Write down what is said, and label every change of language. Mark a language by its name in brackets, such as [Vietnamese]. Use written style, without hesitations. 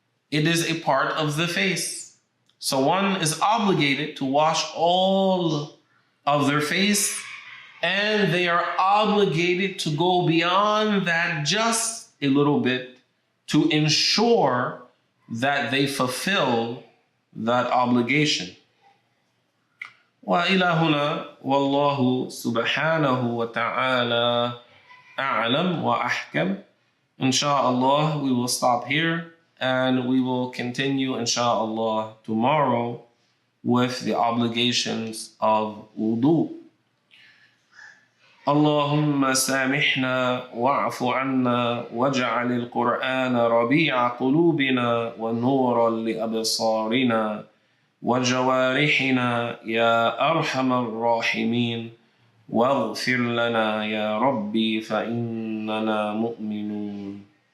[English] it is a part of the face. So one is obligated to wash all of their face, and they are obligated to go beyond that just a little bit to ensure that they fulfill that obligation. [Arabic] وإلى هنا والله سبحانه وتعالى أعلم وأحكم. [English] Inshallah, we will stop here and we will continue, inshallah, tomorrow with the obligations of wudu. [Arabic] اللهم سامحنا واعف عنا واجعل القرآن ربيع قلوبنا ونورا لأبصارنا وجوارحنا يا أرحم الراحمين، واغفر لنا يا ربي فإننا مؤمنون.